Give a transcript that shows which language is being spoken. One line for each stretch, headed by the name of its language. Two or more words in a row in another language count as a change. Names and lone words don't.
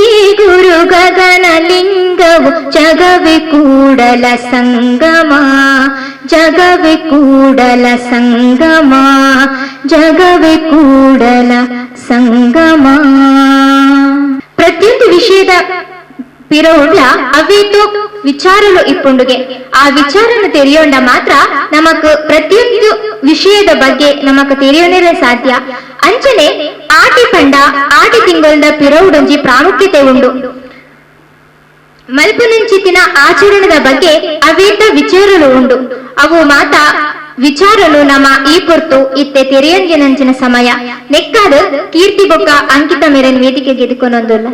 Kannada: ಗುರು ಗಗನ ಲಿಂಗವು ಜಗವೇ ಕೂಡಲ ಸಂಗಮ ಜಗವೇ ಕೂಡಲ ಸಂಗಮ ಜಗವೇ ಕೂಡಲ ಸಂಗಮ ಪ್ರತಿಯೊಂದು ವಿಷಯದ
Tulu: ಪಿರೋಡ್ಲ ಅವೇತು ವಿಚಾರಲು ಇಪ್ಪುಂಡುಗೆ ಆ ವಿಚಾರನು ತೆರೆಯೋಂಡ ಮಾತ್ರ ನಮಕ್ ಪ್ರತಿಯೊಂದು ವಿಷಯದ ಬಗ್ಗೆ ನಮಕ್ ತೆರೆಯೋನೇ ಸಾಧ್ಯ ಅಂಚನೆ ಆಟಿ ಪಂಡ ಆಟಿ ತಿಂಗಳದ ಪಿರೋಡೊಂಜಿ ಪ್ರಾಮುಖ್ಯತೆ ಉಂಡು ಮಲ್ಪುನಂಚಿತ್ತಿನ ಆಚರಣದ ಬಗ್ಗೆ ಅವೇತ ವಿಚಾರಲು ಉಂಡು ಅವು ಮಾತ ವಿಚಾರಲು ನಮ್ಮ ಈ ಪೊರ್ತು ಇತ್ತೆ ತೆರೆಯಂಜಿನಂಚಿನ ಸಮಯ ನೆಕ್ಕಾದ ಕೀರ್ತಿ ಬೊಕ್ಕ ಅಂಕಿತ ಮೇರನ್ ವೇದಿಕೆಗೆ ಎದುಕೊಂಡೊಂದುಲ್ಲ.